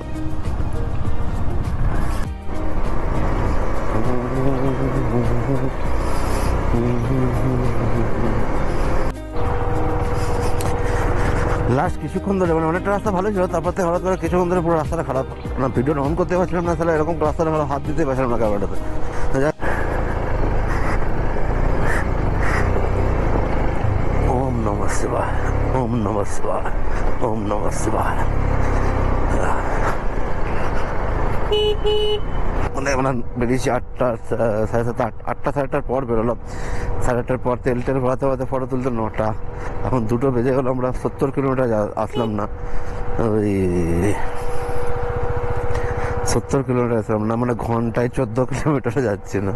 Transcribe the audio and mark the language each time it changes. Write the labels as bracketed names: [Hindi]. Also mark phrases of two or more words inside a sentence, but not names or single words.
[Bangla] লাস্ট কিছুক্ষণ ধরে, মানে অনেকটা রাস্তা ভালো ছিল, তারপর থেকে হঠাৎ করে কিছুক্ষণ ধরে পুরো রাস্তাটা খারাপ, না ভিডিও অন করতে পারছিলাম না, তাহলে এরকম রাস্তাটা ভালো হাত দিতে পারছিলাম না ক্যামেরাটাতে। [Sanskrit] ওম নমঃ শিবায়, ওম নমঃ শিবায়, ওম নমঃ শিবায়। [Bangla] মানে আমরা বেরিয়েছি 8টার পর বেরোলাম, 8:30 পর তেল ভরাতে ভরাতে ফটো তুলতে 9টা, এখন 2টো বেজে গেল, আমরা 70 কিলোমিটার আসলাম না, ওই 70 কিলোমিটার আসলাম না, মানে ঘন্টায় 14 কিলোমিটার যাচ্ছে না।